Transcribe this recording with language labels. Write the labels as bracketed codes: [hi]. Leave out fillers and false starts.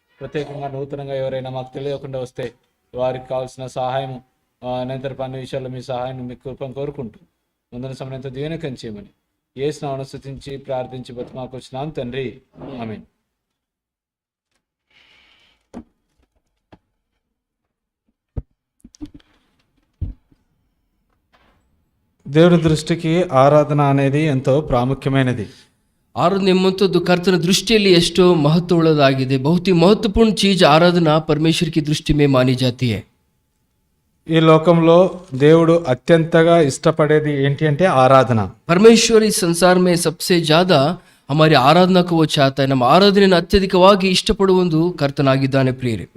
[te] ప్రత్యేకంగా నూతనంగా ఎవరైనా మాకు తెలియకుండా వస్తే వారికి కావాల్సిన సహాయం నేను అన్ని విషయాల్లో మీ సహాయాన్ని మీ కృపను కోరుకుంటూ ముందున్న సమయంతో దీవెనకరం చేయమని యేసు నామమున స్తుతించి ప్రార్థించి బతిమాకు వచ్చినాం తండ్రి, ఆమేన్. దేవుని దృష్టికి ఆరాధన అనేది ఎంతో ప్రాముఖ్యమైనది. [kn] ಆರಾಧನೆ ಎಂಬಂಥದ್ದು ಕರ್ತನ ದೃಷ್ಟಿಯಲ್ಲಿ ಎಷ್ಟೋ ಮಹತ್ವವುಳ್ಳದಾಗಿದೆ. [hi] बहुत ही महत्वपूर्ण चीज आराधना परमेश्वर की दृष्टि में मानी जाती है. [te] ఈ లోకంలో దేవుడు అత్యంతగా ఇష్టపడేది ఏంటి అంటే ఆరాధన. [hi] परमेश्वर इस संसार में सबसे ज्यादा हमारी आराधना को वो चाहता है. [kn] ನಮ್ಮ ಆರಾಧನೆಯನ್ನು ಅತ್ಯಧಿಕವಾಗಿ ಇಷ್ಟಪಡುವ ಒಂದು ಕರ್ತನಾಗಿದ್ದಾನೆ ಪ್ರಿಯರೇ.